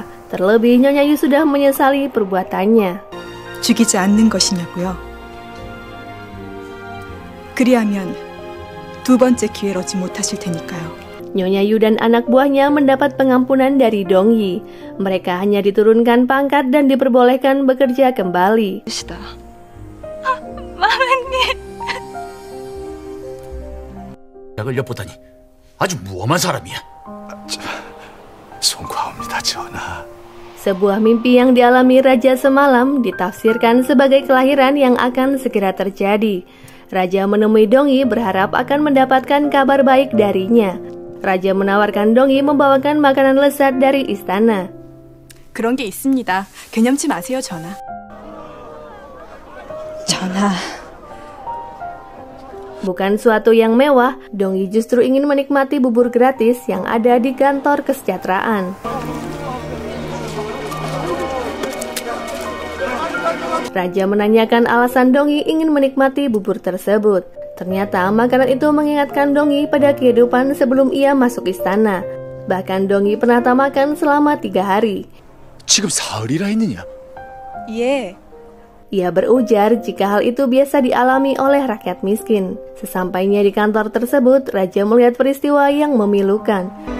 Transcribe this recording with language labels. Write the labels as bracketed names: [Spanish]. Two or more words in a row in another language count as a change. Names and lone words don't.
[Indonesian] Terlebih Nyonya Yu sudah menyesali perbuatannya. [Korean] 죽이지 않는 것이냐고요? 그리하면 두 번째 기회를 얻지 못하실 테니까요. [Indonesian] Nyonya Yu dan anak buahnya mendapat pengampunan dari Dongyi. Mereka hanya diturunkan pangkat dan diperbolehkan bekerja kembali. [Korean] 마마님. 약을 엿보다니 아주 무엄한 사람이야. 송구하옵니다, 전하. [Indonesian] Sebuah mimpi yang dialami Raja semalam ditafsirkan sebagai kelahiran yang akan segera terjadi. Raja menemui Dongyi berharap akan mendapatkan kabar baik darinya. Raja menawarkan Dongyi membawakan makanan lezat dari istana. [Korean] 그런 게 있습니다. 개념치 마세요, 전하. 전하. [Indonesian] Bukan suatu yang mewah, Dongyi justru ingin menikmati bubur gratis yang ada di kantor kesejahteraan. Raja menanyakan alasan Dongyi ingin menikmati bubur tersebut. Ternyata makanan itu mengingatkan Dongyi pada kehidupan sebelum ia masuk istana. Bahkan Dongyi pernah tak makan selama 3 hari. [Korean] 지금 사흘이라 했느냐? 예. [Indonesian] Ia berujar jika hal itu biasa dialami oleh rakyat miskin. Sesampainya di kantor tersebut, Raja melihat peristiwa yang memilukan.